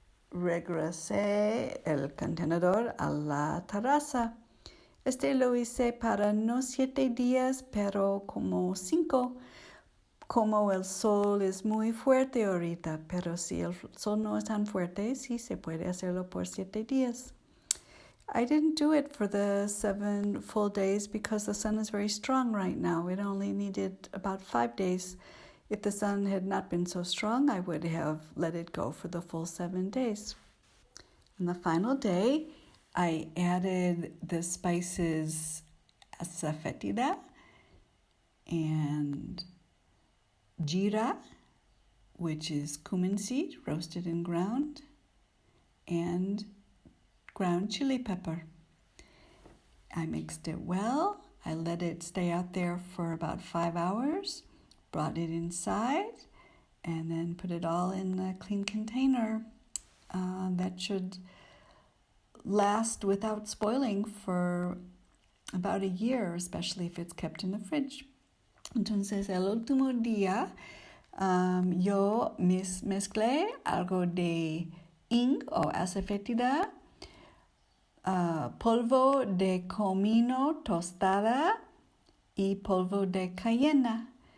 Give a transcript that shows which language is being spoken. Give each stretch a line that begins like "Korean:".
Spanish: regresé el contenedor a la terraza. Lo hice para no 7 días, pero como 5. Como el sol es muy fuerte ahorita, pero si el sol no es tan fuerte, sí se puede hacerlo por 7 días.
English: I didn't do it for the 7 full days because the sun is very strong right now. It only needed about 5 days. If the sun had not been so strong, I would have let it go for the full 7 days. On the final day, I added the spices asafoetida and jeera, which is cumin seed, roasted and ground, and ground chili pepper. I mixed it well. I let it stay out there for about 5 hours, brought it inside, and then put it all in a clean container. That should last without spoiling for about a year, especially if it's kept in the fridge.
Spanish: Entonces, el último día, yo mezclé algo de ing o asafoetida, polvo de comino tostada y polvo de cayena.